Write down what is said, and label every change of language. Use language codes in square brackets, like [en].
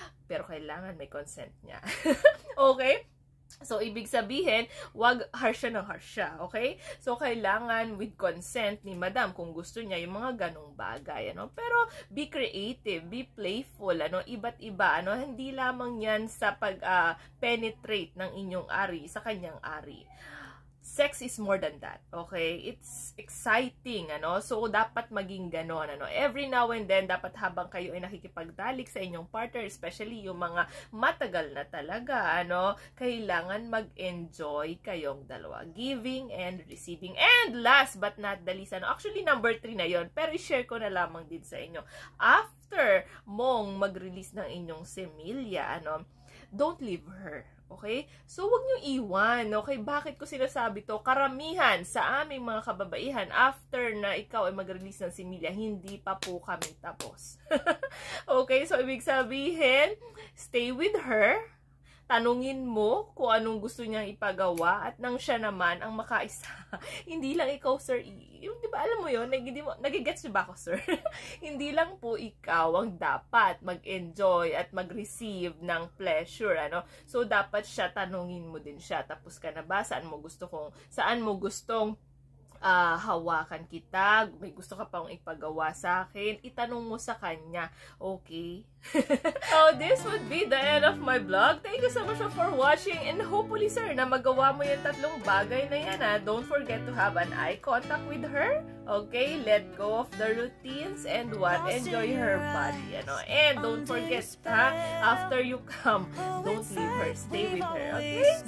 [tl] Pero kailangan may consent niya. Okay? So, ibig sabihin, wag harsha ng harsha, okay? So, kailangan with consent ni madam kung gusto niya yung mga ganong bagay, Pero, [en] be creative, be playful, [tl] Iba't iba, Hindi lamang yan sa pag-penetrate ng inyong ari sa kanyang ari. [en] Sex is more than that, okay? It's exciting, [tl] So, dapat maging ganon, [en] Every now and then, [tl] dapat habang kayo ay nakikipagtalik sa inyong partner, especially yung mga matagal na talaga, Kailangan mag-enjoy kayong dalawa. [en] Giving and receiving. And last but not the least, Actually, number 3 [tl] na yon, pero i-share ko na lamang din sa inyo. After mong mag-release ng inyong similya, [en] don't leave her. [tl] Okay? So, huwag nyo iwan. Okay? Bakit ko sinasabi to? Karamihan sa aming mga kababaihan, after na ikaw ay mag-release ng similya, hindi pa po kami tapos. Okay? So, ibig sabihin, [en] stay with her. [tl] Tanungin mo kung anong gusto niyang ipagawa at nang siya naman ang makaisa. Hindi lang ikaw, sir. Di ba, alam mo yun? Nagigets niyo ba ako, sir? Hindi lang po ikaw ang dapat mag-enjoy at mag-receive ng pleasure, So, dapat siya, tanungin mo din siya. Tapos ka na ba? Saan mo gustong hawakan kita, may gusto ka pang ipagawa sa akin, itanong mo sa kanya, okay? [en] So, this would be the end of my vlog. Thank you so much for watching, and hopefully, sir, [tl] na magawa mo yung tatlong bagay na yan, [en] Don't forget to have an eye contact with her, okay? Let go of the routines, and enjoy her body, And don't forget, after you come, don't leave her, stay with her, okay?